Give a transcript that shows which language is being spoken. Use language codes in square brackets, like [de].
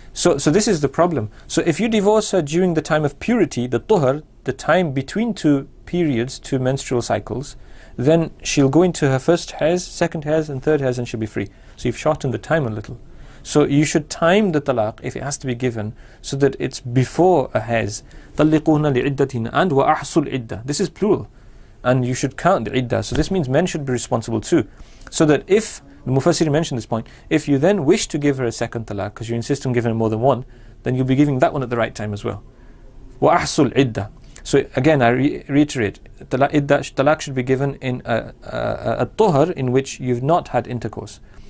[en] So this is the problem. So if you divorce her during the time of purity, the tuhar, the time between 2 periods, 2 menstrual cycles, then she'll go into her first haiz, second haiz, and third haiz, and she'll be free. So you've shortened the time a little. So you should time the talaq, if it has to be given, so that it's before a haiz. [ar] طَلِّقُهُنَّ لِعِدَّتِهِنَّ and وَأَحْصُوا الْعِدَّةِ. [en] This is plural. And you should count the iddah. So this means men should be responsible too. So that if, the Mufassir mentioned this point, if you then wish to give her a second talaq, because you insist on giving her more than one, then you'll be giving that one at the right time as well. [ar] وَأَحْصُوا الْعِدَّةِ. [en] So again, I reiterate, talaq should be given in a tuhar in which you've not had intercourse.